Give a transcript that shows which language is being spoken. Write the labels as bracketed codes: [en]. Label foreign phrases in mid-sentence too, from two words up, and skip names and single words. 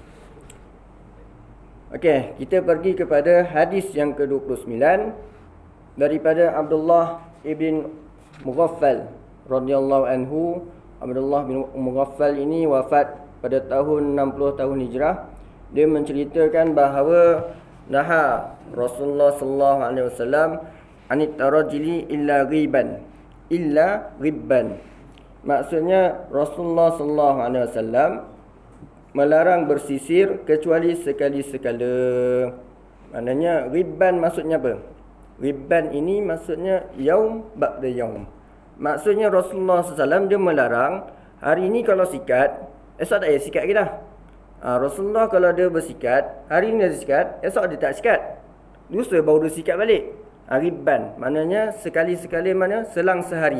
[ms] Okey, kita pergi kepada hadis yang ke-29 daripada Abdullah ibn Mughaffal [ar] رضي الله عنه. [ms] Abdullah bin Mughaffal ini wafat pada tahun 60 tahun Hijrah. Dia menceritakan bahawa [ar] نهى رسول الله صلى الله عليه وسلم عن الترجل إلا غبا. [ms] Maksudnya Rasulullah [ar] صلى الله عليه وسلم [ms] melarang bersisir kecuali sekali-sekala. Maknanya ghibban maksudnya apa? Ghibban ini maksudnya [ar] يوم بعد يوم. [ms] Maksudnya Rasulullah SAW dia melarang hari ini kalau sikat, esok tak payah sikat lagi dah. Rasulullah kalau dia bersikat, hari ini dia sikat, esok dia tak sikat. Lusa baru dia sikat balik. Ghibban maknanya sekali-sekala, mana selang sehari.